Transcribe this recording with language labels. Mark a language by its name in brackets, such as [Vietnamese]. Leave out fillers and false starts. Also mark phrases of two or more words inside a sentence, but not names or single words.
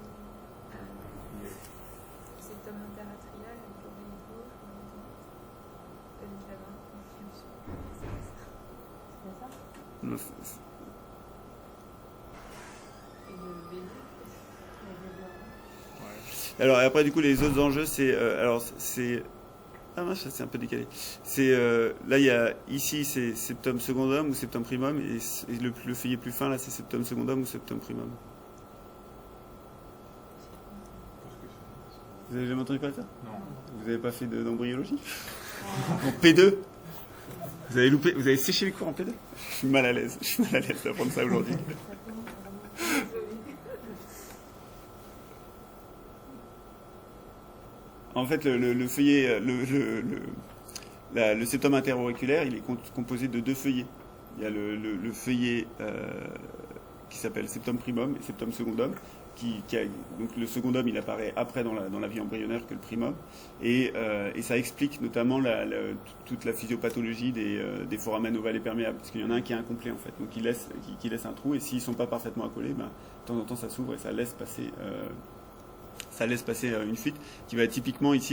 [French] Septum interatrial avec l'oreille gauche, veine cava, c'est ça? Non, Et le vélo. Alors et après du coup les autres enjeux c'est ah mince, c'est un peu décalé. C'est là il y a ici c'est septum secundum ou septum primum, et le feuillet plus fin là c'est septum secundum ou septum primum. Vous avez jamais entendu parler de ça? Non. Vous avez pas fait d'embryologie? En P2? Vous avez séché les cours en P2? Je suis mal à l'aise d'apprendre ça aujourd'hui. En fait, le feuillet, le septum interauriculaire, il est composé de 2 feuillets. Il y a le feuillet qui s'appelle septum primum et septum secundum. Donc le secondum, il apparaît après dans la vie embryonnaire que le primum, et ça explique notamment toute la physiopathologie des foramen ovales et perméables, parce qu'il y en a un qui est incomplet en fait, donc qui laisse un trou, et s'ils sont pas parfaitement accolés, ben, de temps en temps ça s'ouvre et ça laisse passer une fuite qui va être typiquement ici.